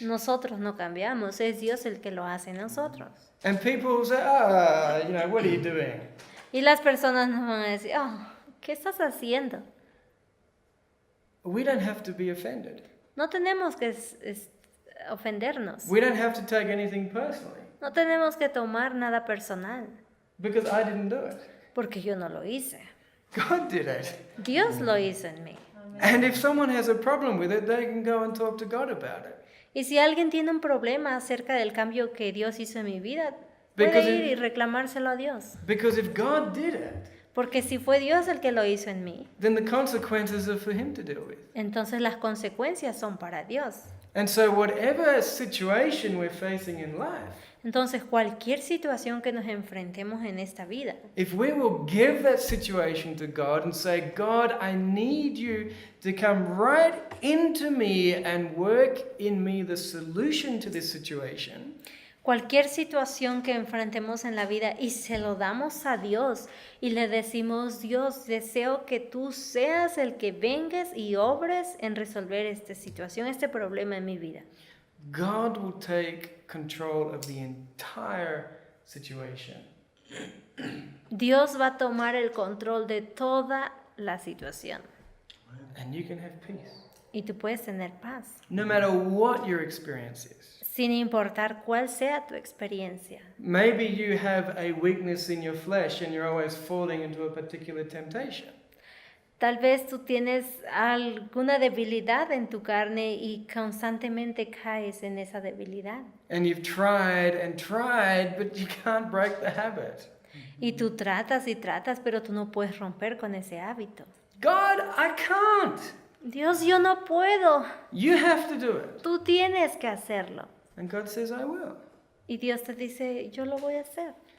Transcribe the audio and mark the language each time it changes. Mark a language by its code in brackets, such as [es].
[es] Nosotros no cambiamos, es Dios el que lo hace en nosotros. [en] And people will say, what are you doing? [es] Y las personas nos van a decir, ¿qué estás haciendo? [en] We don't have to be offended. [es] No tenemos que ofendernos. [en] We don't have to take anything personally. [es] No tenemos que tomar nada personal, [en] Because I didn't do it. [es] porque yo no lo hice. [en] God did it. [es] Dios lo hizo en mí. [en] And if someone has a problem with it, they can go and talk to God about it. [es] Y si alguien tiene un problema acerca del cambio que Dios hizo en mi vida, [en] Because [es] puede ir y reclamárselo a Dios. [en] Because if God did it, [es] Porque si fue Dios el que lo hizo en mí, [en] then the consequences are for Him to deal with. [es] entonces las consecuencias son para Dios. [en] And so whatever situation we're facing in life, [es] Entonces cualquier situación que nos enfrentemos en esta vida, [en] if we will give that situation to God and say, God, I need you to come right into me and work in me the solution to this situation, [es] cualquier situación que enfrentemos en la vida y se lo damos a Dios y le decimos, Dios, deseo que tú seas el que vengas y obres en resolver esta situación, este problema en mi vida. [en] God will take control of the entire situation. [es] Dios va a tomar el control de toda la situación [en] And you can have peace. [es] y tú puedes tener paz, [en] No matter what your experience is. [es] sin importar cuál sea tu experiencia. [en] Maybe you have a weakness in your flesh and you're always falling into a particular temptation. [es] Tal vez tú tienes alguna debilidad en tu carne y constantemente caes en esa debilidad. [en] And you've tried and tried, but you can't break the habit. [es] Y tú tratas y tratas, pero tú no puedes romper con ese hábito. [en] God, I can't. [es] Dios, yo no puedo. [en] You have to do it. [es] Tú tienes que hacerlo. [en] And God says, I will. [es] Y Dios te dice, yo lo voy a hacer.